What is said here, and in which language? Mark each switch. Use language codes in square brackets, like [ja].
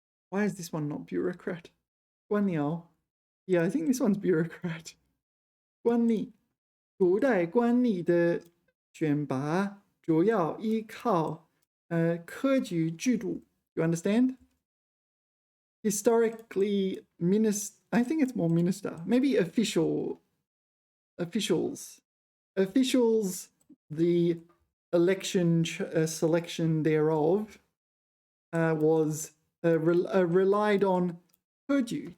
[en] Why is this one not bureaucrat? [zh] 官僚. [en] Yeah, I think this one's bureaucrat. [zh] 官吏. 古代官吏的选拔主要依靠科举制度. [en] You understand? Historically, I think it's more minister. Maybe officials. Officials, the election selection thereof was relied on 科举.